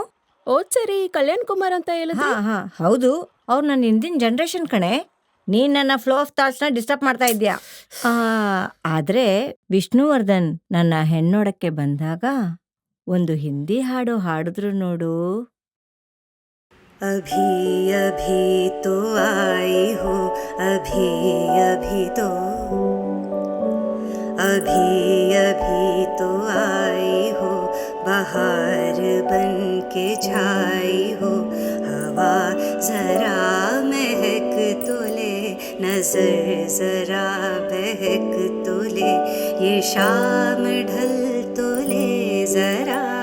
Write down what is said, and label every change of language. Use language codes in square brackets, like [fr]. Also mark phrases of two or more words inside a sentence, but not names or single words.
[kn] ಸರಿ, ಕಲ್ಯಾಣ್ ಕುಮಾರ್ ಅಂತ ಹೇಳಿದ್ರೆ. ಹಾಂ ಹೌದು, ಅವ್ರು ನನ್ನ ಹಿಂದಿನ ಜನ್ರೇಷನ್ ಕಣೆ. ನೀನು ನನ್ನ [en] flow of thoughts-na [kn] ಡಿಸ್ಟರ್ಬ್ ಮಾಡ್ತಾ ಇದ್ಯಾ. ಆದರೆ ವಿಷ್ಣುವರ್ಧನ್ ನನ್ನ ಹೆಣ್ಣೋಡಕ್ಕೆ ಬಂದಾಗ ಒಂದು ಹಿಂದಿ ಹಾಡು ಹಾಡಿದ್ರು ನೋಡು. [hi] अभी अभी तो आई हो, अभी अभी तो, अभी अभी तो आई हो, बहार बन के छाई हो, हवा जरा महक तो ले, नजर जरा बहक तो ले, ये शाम ढल तो ले जरा,